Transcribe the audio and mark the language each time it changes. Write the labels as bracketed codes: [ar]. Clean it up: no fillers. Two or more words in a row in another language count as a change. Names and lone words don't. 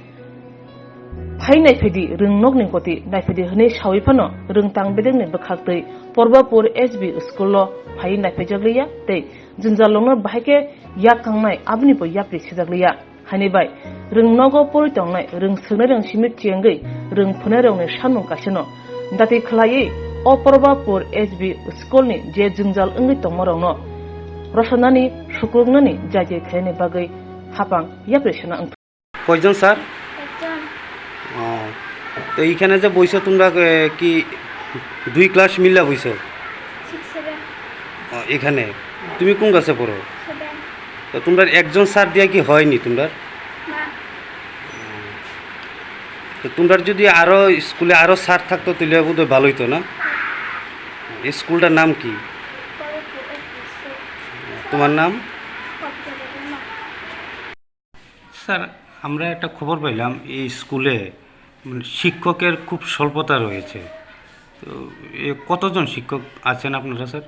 [brx] फाइ नायफैदि रोंनोगनि गति नायफैदि हनै सावैफानो रोंतां बेदेंनि बोखागतै परबापुर एसबि स्कुल फाइ नायफैजाग्लैया दै जोंजालंनो बाहायके याकांनाय आबनिबो याप्रि सेजाग्लैया हानिबाय रोंनोगो परितंनाय रोंस्रोंनाय रोंसिमि थियंगै रोंफोनाय रौनि सानुं कासेनो दाति खलायै अ परबापुर एसबि स्कुलनि जे जोंजाल ओंगै तंमरौनो रसनानि सुक्रुगनानि जायजे खायनि बागै हापां याप्रिसना ओंथ [bn] কয়জন স্যার তো এইখানে যে বইছো তোমরা কি দুই ক্লাস মিল্লা বইছো এখানে তুমি কোন ক্লাসে পড়ো তো তোমরা একজন স্যার দিয়া কি হয়নি তোমরা তো তোমরা যদি আরো স্কুলে আরো স্যার থাকতো তাহলে বোধহয় ভালো হইতো না এই স্কুলটার নাম কি তোমার নাম স্যার আমরা একটা খবর পাইলাম এই স্কুলে শিক্ষকের খুব স্বল্পতা রয়েছে তো কতজন শিক্ষক আছেন আপনারা স্যার